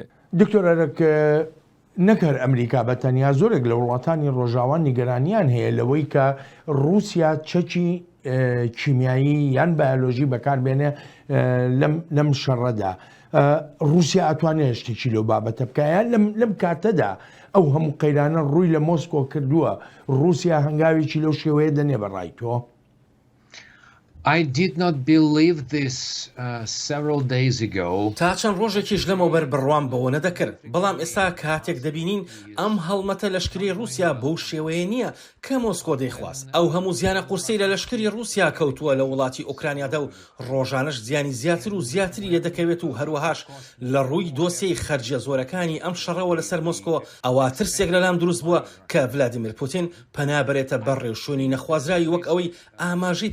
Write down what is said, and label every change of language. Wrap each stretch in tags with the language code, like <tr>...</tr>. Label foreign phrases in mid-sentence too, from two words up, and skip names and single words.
<ckb>دکتۆرەرەک نەکەر ئەمریکا بە تەنیا زۆرێک لە وڵاتانی ڕۆژاوان نیگەرانیان هەیە لەوەی کە رووسیا چەکی کیمیایی یان بایۆلۆژی بەکاربێنێ لەم شەڕەدا. رووسیا ئەتوانێت شتێکی لەو بابەتە بکایە لەم کاتەدا ئەو هەموو قەیرانە ڕووی لە مۆسکۆ کردووە رووسیا هەنگاوێکی لەو شێوەیە دەنێ بەڕای تۆ.</ckb> <en>I did not believe this several days ago.</en> <ckb>تا چەند ڕۆژێکیش لەمەوبەر بڕوام بەوە نەدەکرد بەڵام ئێستا کاتێک دەبینین ئەم هەڵمەتە لەشکری رووسیا بەو شێوەیە نییە کە مۆسکۆ دەیخواست ئەو هەموو زیانە قورسەی لە لەشکری رووسیا کەوتووە لە وڵاتی ئوکرانیادا و ڕۆژانەش زیانی زیاتر و زیاتری لێدەکەوێت و هەروەهاش لە ڕووی دۆسیەی خەرجیە زۆرەکانی ئەم شەڕەوە لەسەر مۆسکۆ ئەوە ترسێک لەلام دروست بووە کە ڤلادیمیر پوتین پەنا بەرێتە بەر ڕێوشوێنی نەخوازراوی وەک ئەوەی ئاماژەی</ckb>